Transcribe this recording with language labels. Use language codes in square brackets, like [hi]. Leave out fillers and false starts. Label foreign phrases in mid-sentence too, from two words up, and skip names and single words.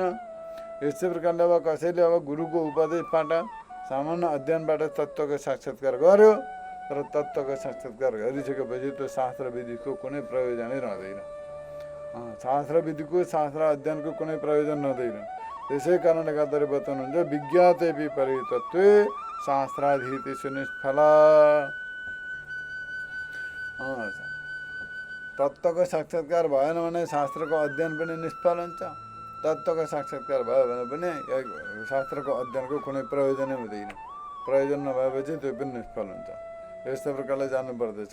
[ne] यस्तै प्रकारले अब कसैले अब गुरुको उपदेशबाट, सामान्य अध्ययनबाट तत्त्वको साक्षात्कार गर्यो, तर तत्त्वको साक्षात्कार गरिसकेपछि त्यो शास्त्र विधिको कुनै प्रयोजनै रहँदैन। शास्त्र विधिको, शास्त्र अध्ययनको कुनै प्रयोजन रहँदैन। त्यसै कारणले गर्दा बताउनुहुन्छ [sa] विज्ञाते परे तत्त्वे शास्त्राधीतिषु निष्फला। [ne] तत्त्वको साक्षात्कार भएन भने शास्त्रको अध्ययन पनि निष्फल हुन्छ। तत्त्वको साक्षात्कार भयो भने पनि शास्त्रको अध्ययनको कुनै प्रयोजनै हुँदैन। प्रयोजन नभएपछि त्यो पनि निष्फल हुन्छ। यस्तो प्रकारले जान्नुपर्दछ।